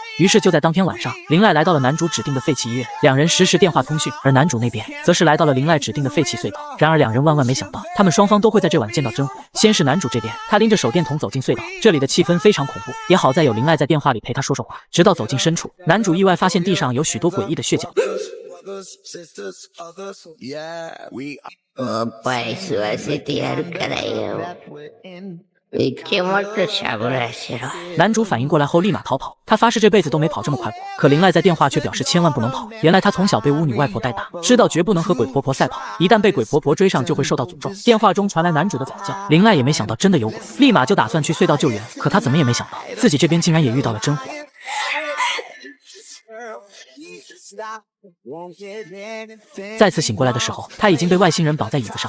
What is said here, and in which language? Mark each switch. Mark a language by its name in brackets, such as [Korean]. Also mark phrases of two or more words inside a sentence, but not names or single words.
[Chinese] 于是就在当天晚上，林濑来到了男主指定的废弃医院，两人实时电话通讯，而男主那边则是来到了林濑指定的废弃隧道。然而两人万万没想到，他们双方都会在这晚见到真火。先是男主这边，他拎着手电筒走进隧道，这里的气氛非常恐怖，也好在有林濑在电话里陪他说说话。直到走进深处，男主意外发现地上有许多诡异的血脚。 [Japanese] おっぱい吸わせてやるからよ。池本しゃぶらせろ。 [Chinese] 男主反应过来后立马逃跑，他发誓这辈子都没跑这么快过。可林濑在电话却表示千万不能跑，原来他从小被巫女外婆带大，知道绝不能和鬼婆婆赛跑，一旦被鬼婆婆追上就会受到诅咒。电话中传来男主的惨叫，林濑也没想到真的有鬼，立马就打算去隧道救援。可他怎么也没想到，自己这边竟然也遇到了真火。再次醒过来的时候，他已经被外星人绑在椅子上。